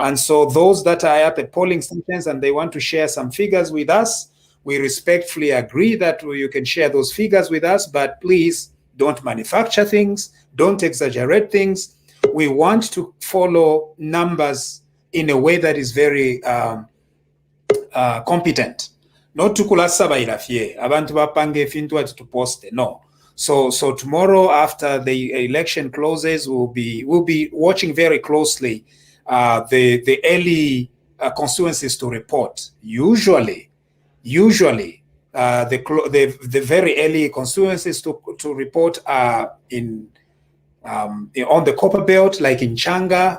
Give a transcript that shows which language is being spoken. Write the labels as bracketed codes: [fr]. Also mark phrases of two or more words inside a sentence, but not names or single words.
[en] And so those that are at the polling stations and they want to share some figures with us, we respectfully agree that you can share those figures with us, but please don't manufacture things, don't exaggerate things. We want to follow numbers in a way that is very competent. Not to [bem] kulasaba ilafie, abantu bapange fintu ati tuposte. No. [en] So tomorrow after the election closes, we'll be watching very closely the early constituencies to report. Usually the very early constituencies to report are on the Copper Belt, like in Changa.